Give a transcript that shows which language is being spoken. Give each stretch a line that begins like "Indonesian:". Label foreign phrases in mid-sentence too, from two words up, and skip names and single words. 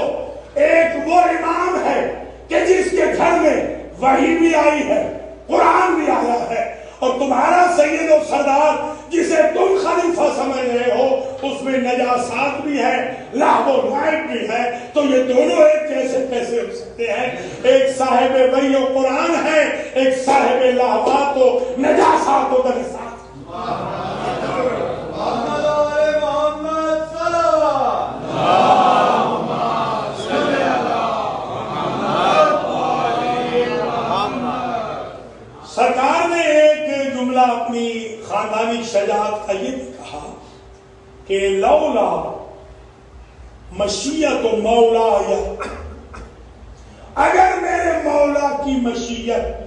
Urdu: ایک وہ امام ہے کہ جس کے گھر میں وحی بھی آئی ہے، قرآن بھی آیا ہے، اور تمہارا سید و سردار جسے تم خلیفہ سمجھ رہے ہو، اس میں نجاسات بھی ہے، لعب و لعب بھی ہے۔ تو یہ دونوں ایک جیسے کیسے ہو سکتے ہیں؟ ایک صاحب وحی و قرآن ہے، ایک صاحب لہوات و نجاسات و دنسات۔ سرکار نے ایک جملہ اپنی خاندانی شجاعت کا یہ بھی کہا کہ
Arabic: لولا مشیت مولا،
Urdu: اگر میرے مولا کی مشیت